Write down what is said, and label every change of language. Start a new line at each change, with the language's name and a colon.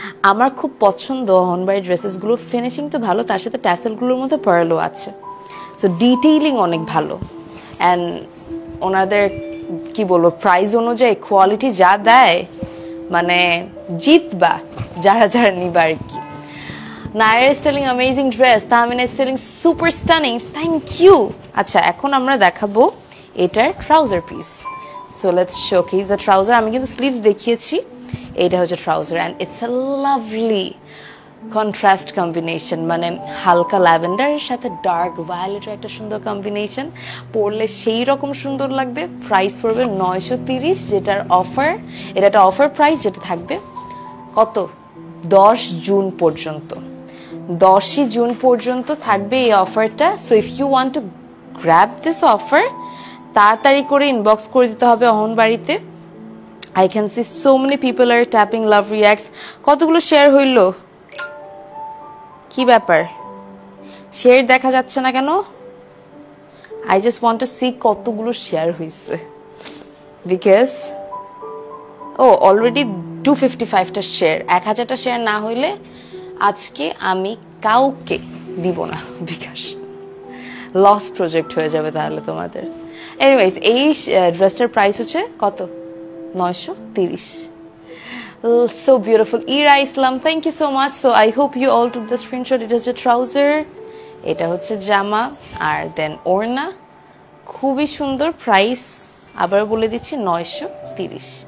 Bangla: আমার খুব পছন্দ অহনবাড়ি ড্রেসেসগুলো, ফিনিশিং তো ভালো, তার সাথে ট্যাসেলগুলোর মধ্যে পার্লও আছে। সো ডিটেইলিং অনেক ভালো। অ্যান্ড ওনাদের কি বলবো, প্রাইস অনুযায়ী কোয়ালিটি যা দেয়, মানে জিতবা যারা যারা নিবা আর কি।
English: Nayra is telling amazing dress, Tahmina is telling super stunning, thank you.
Bangla: আচ্ছা, এখন আমরা দেখাবো এটার trouser piece.
English: So let's showcase the trouser.
Bangla: আমি কিন্তু স্লিভস দেখিয়েছি, এটা হচ্ছে trouser
English: and it's a lovely contrast combination,
Bangla: মানে হালকা ল্যাভেন্ডারের সাথে ডার্ক ভায়োলেটের একটা সুন্দর কম্বিনেশন, পরলে সেই রকম সুন্দর লাগবে। প্রাইস পড়বে 930, যেটার অফার, এটা একটা অফার প্রাইস যেটা থাকবে কত, 10 জুন পর্যন্ত। 10ই জুন পর্যন্ত থাকবে এই অফারটা।
English: so if you want to grab this offer,
Bangla: তাড়াতাড়ি করে ইনবক্স করে দিতে হবে অহনবাড়িতে।
English: I can see so many people are tapping love reacts.
Bangla: কতগুলো শেয়ার হইল, কি ব্যাপার? শেয়ার দেখা যাচ্ছে না কেন?
English: I just want to see
Bangla: কতগুলো শেয়ার হইছে,
English: because
Bangla: অলরেডি 255টা শেয়ার। 1000টা শেয়ার না হইলে আজকে আমি কাউকে দিব না বিকাশ, লস প্রজেক্ট হয়ে যাবে তাহলে তোমাদের। এনিওয়েজ, এই ড্রেসটার প্রাইস হচ্ছে কত, 930।
English: So beautiful. Ira Islam, thank you so much. So I hope you all took the screenshot.
Bangla: এটা হচ্ছে ট্রাউজার, এটা হচ্ছে জামা, আর দেন ওড়না। খুবই সুন্দর। প্রাইস আবার বলে দিচ্ছি, 930।